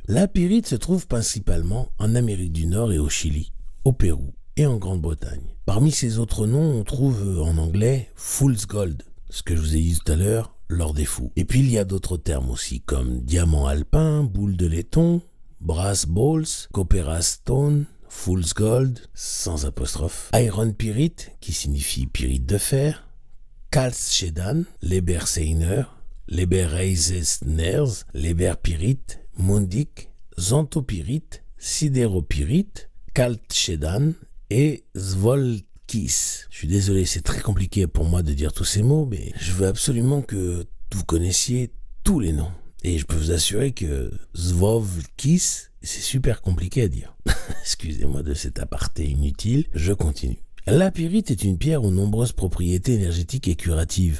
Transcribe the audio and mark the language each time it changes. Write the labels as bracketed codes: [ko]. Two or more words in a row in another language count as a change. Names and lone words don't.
[fr] La pyrite se trouve principalement en Amérique du Nord et au Chili, au Pérou et en Grande-Bretagne. Parmi ces autres noms, on trouve en anglais [en] Fool's Gold, [fr] ce que je vous ai dit tout à l'heure, l'or des fous. Et puis il y a d'autres termes aussi, comme diamant alpin, boule de laiton, [en] brass balls, copperas stone, Fool's Gold, [fr] sans apostrophe, [en] iron pyrite, [fr] qui signifie pyrite de fer, [de] Kalkstedan, Leberseiner, Lebereisesners, Leberpyrite, Mundik, Xanthopyrite, Sidéropyrite, Kalkstedan et Zvolkis. [fr] Je suis désolé, c'est très compliqué pour moi de dire tous ces mots, mais je veux absolument que vous connaissiez tous les noms. Et je peux vous assurer que Zvolkis, c'est super compliqué à dire. Excusez-moi de cet aparté inutile, je continue. La pyrite est une pierre aux nombreuses propriétés énergétiques et curatives.